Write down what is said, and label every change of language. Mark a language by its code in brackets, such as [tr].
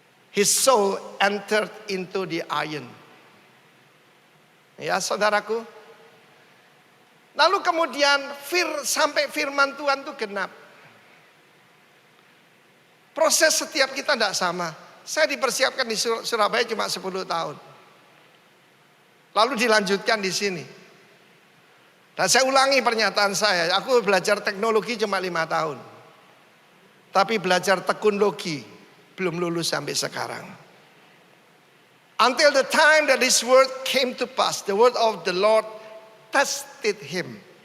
[en] His soul entered into the iron. [id] Ya, saudaraku. Lalu kemudian sampai firman Tuhan itu genap. Proses setiap kita tidak sama. Saya dipersiapkan di Surabaya cuma 10 tahun. Lalu dilanjutkan di sini. Dan saya ulangi pernyataan saya. Aku belajar teknologi cuma 5 tahun. Tapi belajar teknologi belum lulus sampai sekarang. [en] Until the time that this word came to pass, the word of the Lord tested him.